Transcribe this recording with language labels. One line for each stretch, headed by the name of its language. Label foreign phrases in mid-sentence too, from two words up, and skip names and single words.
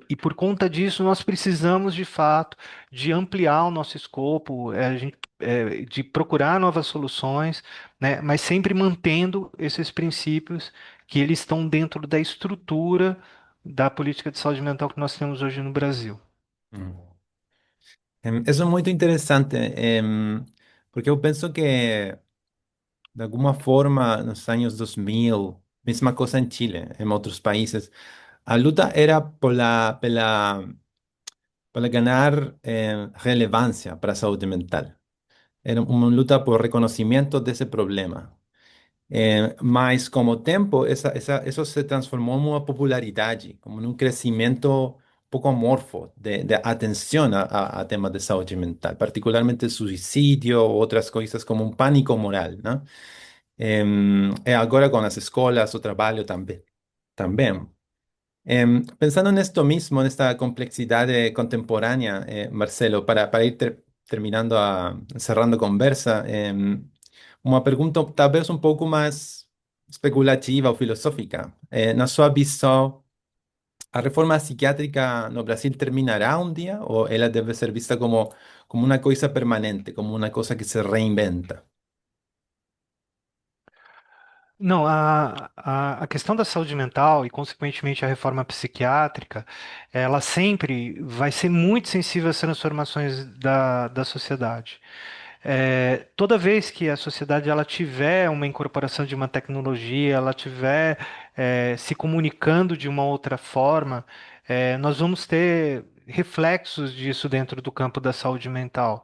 Portuguese: E por conta disso, nós precisamos, de fato, de ampliar o nosso escopo, de procurar novas soluções, né, mas sempre mantendo esses princípios que eles estão dentro da estrutura da política de saúde mental que nós temos hoje no Brasil. Mm.
Spanish: Eso es muy interesante, porque yo pienso que de alguna forma en los años 2000, misma cosa en Chile, en otros países, la lucha era por ganar relevancia para la salud mental.
Portuguese: Era uma luta por reconhecimento desse problema. Mas, com o tempo, isso se transformou em uma popularidade, como num crescimento pouco amorfo de atenção a temas de saúde mental, particularmente suicídio ou outras coisas como um pânico moral, né? E agora com as escolas, o trabalho também. Também.
Spanish: Pensando en esto mismo, en esta complejidad contemporánea, Marcelo, para ir terminando, cerrando conversa, una pregunta tal vez un poco más especulativa o filosófica.
Portuguese: Na sua visão, a reforma psiquiátrica no Brasil terminará
Spanish: un día o ella debe ser vista como una cosa permanente, como una cosa que se reinventa?
Portuguese: Não, a questão da saúde mental e, consequentemente, a reforma psiquiátrica, ela sempre vai ser muito sensível às transformações da sociedade. Toda vez que a sociedade ela tiver uma incorporação de uma tecnologia, ela tiver se comunicando de uma outra forma, nós vamos ter reflexos disso dentro do campo da saúde mental.